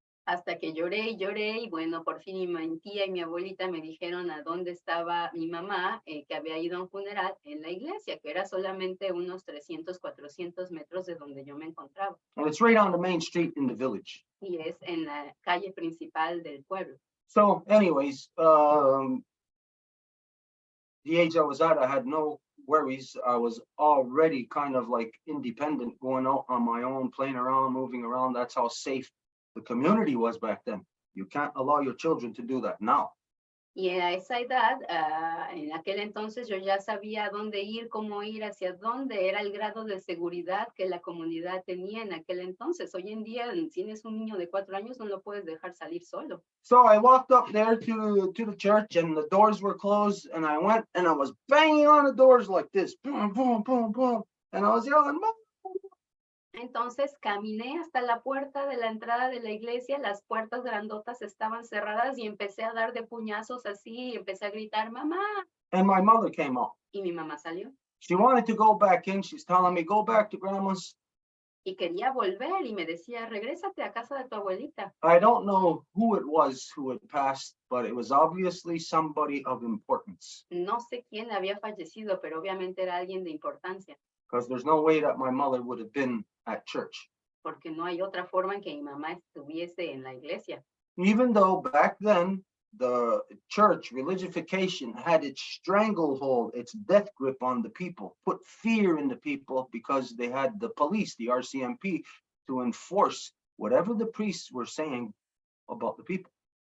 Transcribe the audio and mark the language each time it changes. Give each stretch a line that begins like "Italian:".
Spanish: Hasta que lloré y lloré y bueno, por fin mi tía y mi abuelita me dijeron a dónde estaba mi mamá, que había ido a un funeral en la iglesia, que era solamente unos 300-400 metros de donde yo me encontraba.
English: And it's right on the main street in the village.
Spanish: Y es en la calle principal del pueblo.
English: So anyways, the age I was at, I had no worries. I was already kind of like independent, going out on my own, playing around, moving around. That's how safe the community was back then. You can't allow your children to do that now.
Spanish: Y a esa edad, en aquel entonces yo ya sabía a dónde ir, cómo ir, hacia dónde era el grado de seguridad que la comunidad tenía en aquel entonces. Hoy en día, si tienes un niño de 4 años, no lo puedes dejar salir solo.
English: So I walked up there to the church and the doors were closed and I went and I was banging on the doors like this, boom, boom, boom, boom. And I was yelling, Mom.
Spanish: Entonces caminé hasta la puerta de la entrada de la iglesia, las puertas grandotas estaban cerradas y empecé a dar de puñazos así y empecé a gritar, mamá.
English: And my mother came out.
Spanish: Y mi mamá salió.
English: She wanted to go back in. She's telling me, go back to grandma's.
Spanish: Y quería volver y me decía, regrésate a casa de tu abuelita.
English: I don't know who it was who had passed, but it was obviously somebody of importance.
Spanish: No sé quién había fallecido, pero obviamente era alguien de importancia.
English: Because there's no way that my mother would have been at church.
Spanish: Porque no hay otra forma en que mi mamá estuviese en la iglesia.
English: Even though back then, the church religification had its stranglehold, its death grip on the people, put fear in the people because they had the police, the RCMP, to enforce whatever the priests were saying about the people.